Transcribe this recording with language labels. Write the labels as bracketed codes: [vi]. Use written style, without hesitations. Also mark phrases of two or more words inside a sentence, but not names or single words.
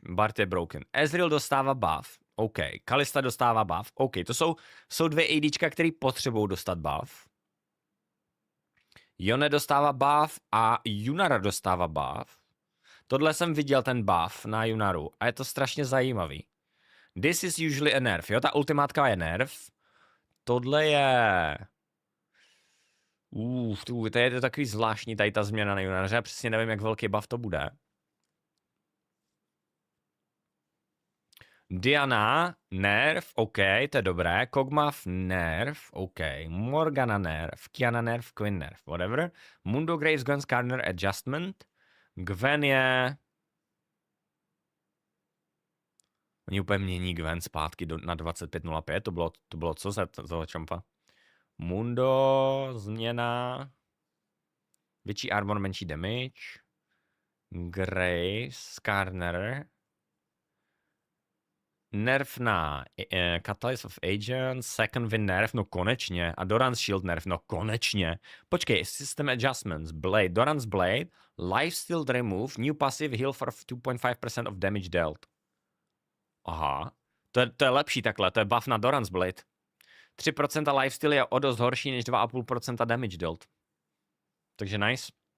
[cs] Bard je broken. Ezreal dostává buff. OK. Kalista dostává buff. OK. To jsou dvě ADčka, které potřebují dostat buff. Yone dostává buff a Yunara dostává buff. Tohle jsem viděl, ten buff na Yunaru a je to strašně zajímavý. [en] This is usually a nerf, [cs] jo, ta ultimátka je nerf. Tohle je... to je takový zvláštní tady ta změna na Yunaře, já přesně nevím, jak velký buff to bude. Diana, nerf, OK, to je dobré. Kog'Maw, nerf, OK. Morgana, nerf. Kiana, nerf. Quinn, nerf. Whatever. Mundo Graves, Gwen's Corner, adjustment. Gwen je... Oni úplně mění Gwen zpátky na 25.05, to bylo co za čampa? Mundo, změna. Větší armor, menší damage. Graves, Corner. Nerf na Catalyst of Agents, Second Wind nerf, no konečně. A Doran's Shield nerf, no konečně. Počkej, [en] System Adjustments, Blade, Doran's Blade, Lifesteal Remove, New Passive, Heal for 2.5% of damage dealt. [cs] Aha, to je lepší takhle, to je buff na Doran's Blade. 3% Lifesteal je o dost horší než 2,5% [en] damage dealt. [cs] Takže nice.